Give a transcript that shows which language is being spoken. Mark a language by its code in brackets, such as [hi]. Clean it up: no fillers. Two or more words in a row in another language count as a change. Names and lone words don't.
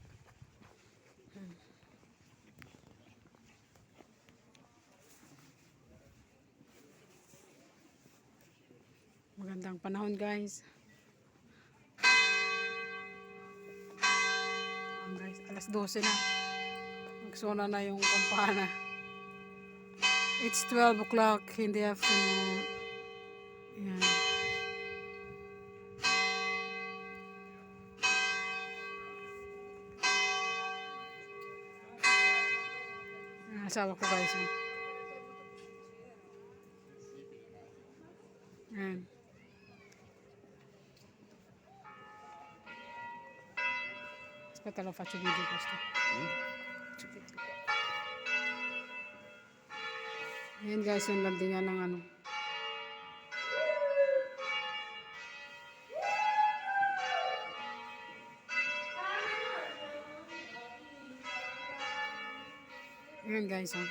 [tl] Magandang panahon guys. Guys, alas 12 na. Magsona na yung kampana. [en] It's 12 o'clock in the afternoon. [tl] Yan. Ang asawa ko guys. Yan. [it] Aspetta, lo faccio video questo. [tl] Ayan guys, yung landingan ng ano. Ayan guys, oh.